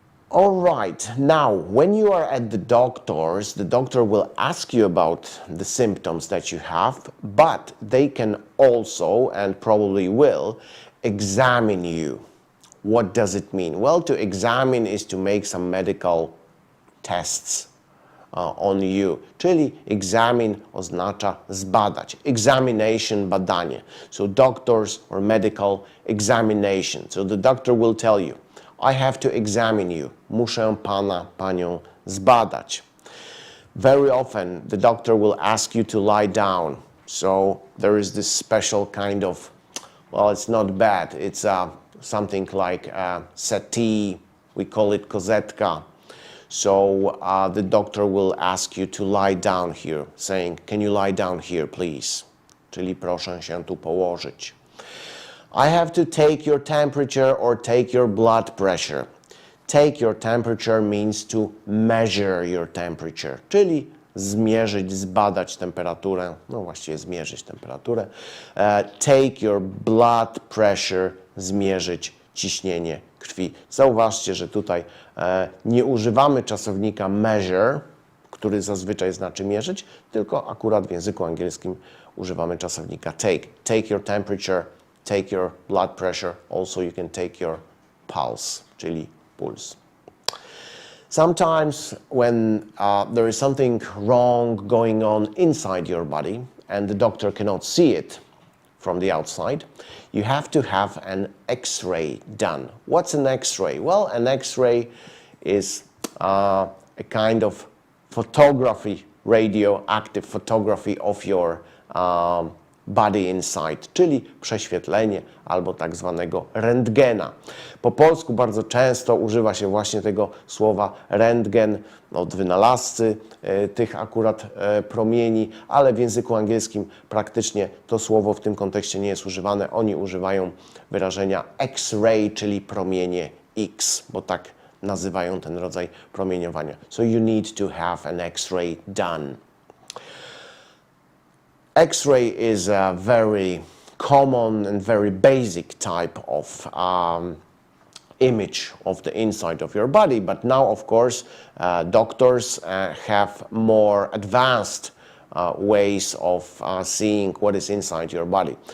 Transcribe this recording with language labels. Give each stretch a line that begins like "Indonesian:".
English: All right, now when you are at the doctor's, the doctor will ask you about the symptoms that you have, but they can also, and probably will, examine you. What does it mean? Well, to examine is to make some medical tests on you.
Polish: Czyli examine oznacza zbadać.
English: Examination, badanie. So doctors or medical examination. So the doctor will tell you, I have to examine you.
Polish: Muszę pana, panią zbadać.
English: Very often the doctor will ask you to lie down. So there is this special kind of, well, it's not bed. It's something like a settee. We call it kozetka. So the doctor will ask you to lie down here, saying, can you lie down here, please?
Polish: Czyli proszę się tu położyć.
English: I have to take your temperature or take your blood pressure. Take your temperature means to measure your temperature,
Polish: czyli zmierzyć, zbadać temperaturę, no właściwie zmierzyć temperaturę.
English: Take your blood pressure,
Polish: zmierzyć ciśnienie krwi. Zauważcie, że tutaj nie używamy czasownika measure, który zazwyczaj znaczy mierzyć, tylko akurat w języku angielskim używamy czasownika take.
English: Take your temperature, take your blood pressure, also you can take your pulse, czyli puls. Sometimes when there is something wrong going on inside your body and the doctor cannot see it from the outside, you have to have an X-ray done. What's an X-ray? Well, an X-ray is a kind of photography, radioactive photography of your body inside,
Polish: czyli prześwietlenie albo tak zwanego rentgena. Po polsku bardzo często używa się właśnie tego słowa rentgen od wynalazcy tych akurat promieni, ale w języku angielskim praktycznie to słowo w tym kontekście nie jest używane. Oni używają wyrażenia X-ray, czyli promienie X, bo tak nazywają ten rodzaj promieniowania.
English: So you need to have an X-ray done. X-ray is a very common and very basic type of image of the inside of your body, but now of course doctors have more advanced ways of seeing what is inside your body.